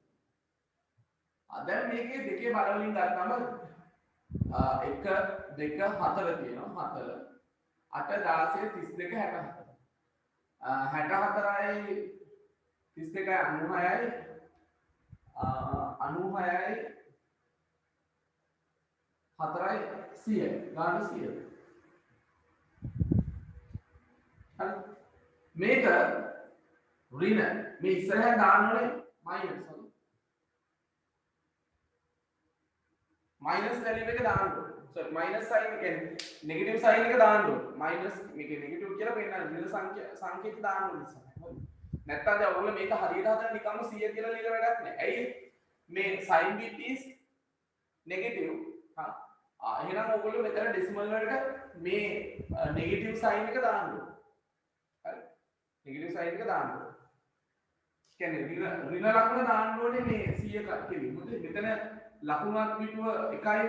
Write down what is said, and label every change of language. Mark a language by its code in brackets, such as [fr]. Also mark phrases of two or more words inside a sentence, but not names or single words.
[si] දැන් මේකේ දෙකේ බර වලින් ගත්තම 1 2 4 තියෙනවා 4 8 16 32 64 64යි 32යි 96යි 96යි 4යි 100යි ගාන 100යි. හරි මේක ඍණ මේ ඉස්සරහට දාන්න ඕනේ මයිනස් හරි [en] minus value [si] එක දාන්න ඕනේ. [en] sorry minus sign එක negative sign [si] එක දාන්න ඕනේ. minus මේකේ negative කියලා පෙන්නන ඍණ සංකේත දාන්න ඕනේ ඉස්සරහ. හරි. නැත්තම් දැන් ඔයගොල්ලෝ මේක හරියට හදලා නිකම්ම 100 කියලා ලියලා වැඩක් නැහැ. ඇයි? මේ [en] sign bit is negative. [si] හා එහෙනම් ඔයගොල්ලෝ මෙතන decimal වලට මේ [en] negative sign [si] එක දාන්න ඕනේ. හරි. [en] negative sign [si] එක දාන්න ඕනේ. කියන්නේ ඍණ ලකුණ දාන්න ඕනේ මේ 100 කෙලින්. මොකද මෙතන ලකුණුවත් පිටුව එකයිනේ.